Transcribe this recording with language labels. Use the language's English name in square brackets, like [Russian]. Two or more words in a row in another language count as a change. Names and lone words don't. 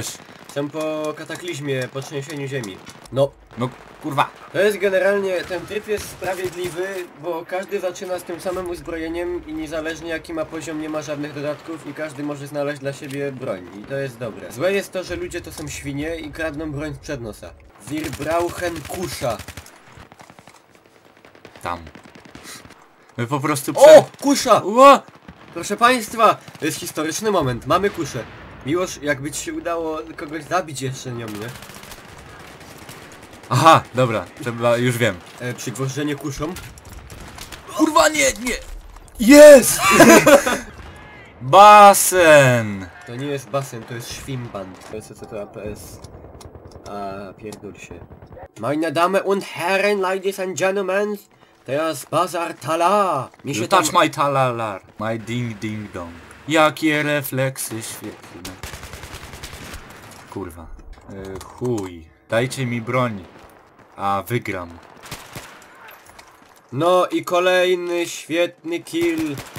[Polish] są po kataklizmie, po trzęsieniu ziemi. No Kurwa. to jest generalnie, ten tryb jest sprawiedliwy, bo każdy zaczyna z tym samym uzbrojeniem i niezależnie jaki ma poziom nie ma żadnych dodatków i każdy może znaleźć dla siebie broń i to jest dobre. Złe jest to, że ludzie to są świnie i kradną broń sprzed nosa. [German] Wir brauchen kusza. [Polish] Tam. My po prostu O! Kusza! Ło! Proszę państwa, to jest historyczny moment, mamy kuszę. Miłoż, jakby ci się udało kogoś zabić jeszcze nią, nie? Aha, dobra, trzeba, już wiem. Przygwożdżenie kuszą. Kurwa, nie! Jest! Basen! To nie jest basen, to jest Schwimmbad. To jest co to APS. A pierdol się. [German] Meine Damen und Herren, [English] ladies and gentlemen, [Polish] teraz Bazar Tala. Mi się [English] Touch my talalar, my ding ding dong. [Polish] Jakie refleksy świetne. Kurwa. Chuj. Dajcie mi broń. A wygram. No i kolejny świetny kill.